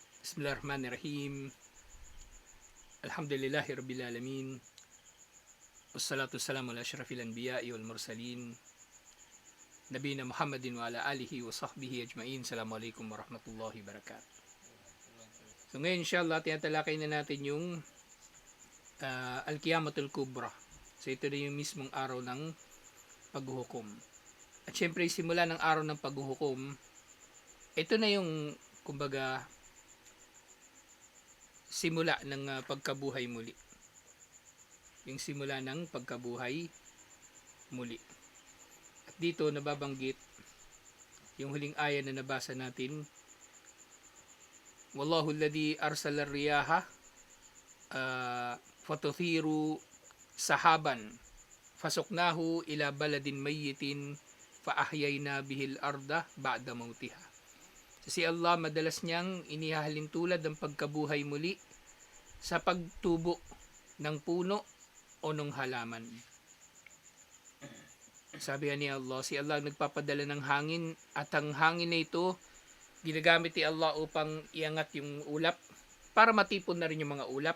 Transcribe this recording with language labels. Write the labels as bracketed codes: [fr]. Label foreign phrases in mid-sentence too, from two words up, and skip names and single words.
[ar] بسم الله الرحمن الرحيم. الحمد لله رب العالمين. والصلاة والسلام على أشرف الأنبياء والمرسلين. نبينا محمد وعلى آله وصحبه أجمعين. السلام عليكم ورحمة الله وبركاته. [tl] So ngayon inshallah, tinatalakay na natin yung [ar] القيامة الكبرى. [tl] So ito na yung mismong araw ng paghuhukom. At syempre, simula ng araw ng paghuhukom, ito na yung, kumbaga, simula ng pagkabuhay muli. Yung simula ng pagkabuhay muli. At dito nababanggit yung huling aya na nabasa natin. [ar] والله الذي أرسل الرياح فتثير سحابا فسقناه إلى بلد ميت فأحيينا به الأرض بعد موتها. [tl] Si Allah madalas niyang inihahalin tulad ng pagkabuhay muli sa pagtubo ng puno o ng halaman. Sabi ni Allah, si Allah nagpapadala ng hangin at ang hangin na ito ginagamit ni Allah upang iangat yung ulap para matipon na rin yung mga ulap.